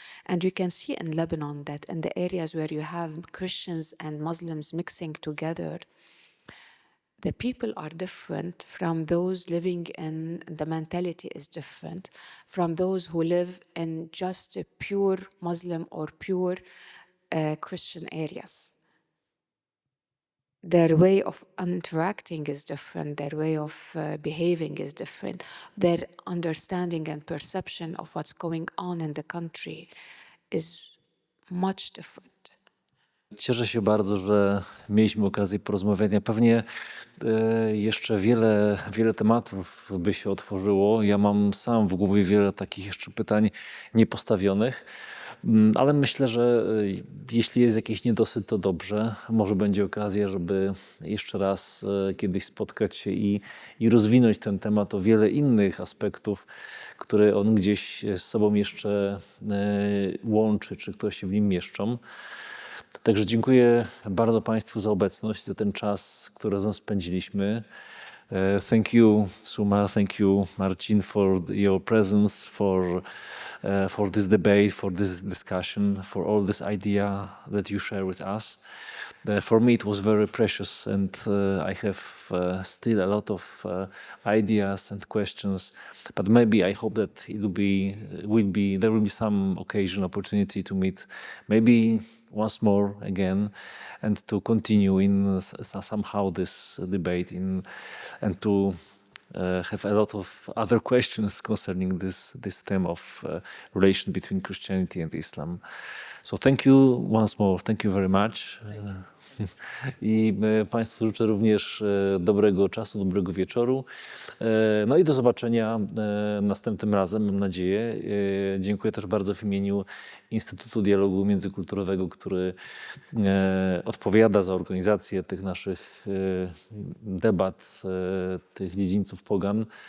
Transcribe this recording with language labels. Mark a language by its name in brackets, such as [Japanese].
[English] And you can see in Lebanon that in the areas where you have Christians and Muslims mixing together, the people are different from those living in, the mentality is different from those who live in just a pure Muslim or pure Christian areas. Their way of interacting is different, their way of behaving is different, their understanding and perception of what's going on in the country is much different. [Polish] Cieszę się bardzo, że mieliśmy okazję porozmawiania. Pewnie jeszcze wiele tematów by się otworzyło. Ja mam sam w głowie wiele takich jeszcze pytań niepostawionych, ale myślę, że jeśli jest jakiś niedosyt, to dobrze. Może będzie okazja, żeby jeszcze raz kiedyś spotkać się i rozwinąć ten temat o wiele innych aspektów, które on gdzieś z sobą jeszcze łączy, czy które się w nim mieszczą. Także dziękuję bardzo Państwu za obecność, za ten czas, który razem spędziliśmy. [English] Thank you, Sumar, thank you, Marcin, for your presence, for this debate, for this discussion, for all this idea that you share with us. For me, it was very precious, and I have still a lot of ideas and questions. But maybe I hope that there will be some occasion, opportunity to meet, maybe once more again, and to continue in somehow this debate and to have a lot of other questions concerning this theme of relation between Christianity and Islam. So thank you once more. Thank you very much. [Polish] I Państwu życzę również dobrego czasu, dobrego wieczoru. No i do zobaczenia następnym razem, mam nadzieję. Dziękuję też bardzo w imieniu Instytutu Dialogu Międzykulturowego, który odpowiada za organizację tych naszych debat, tych dziedzińców Pogan.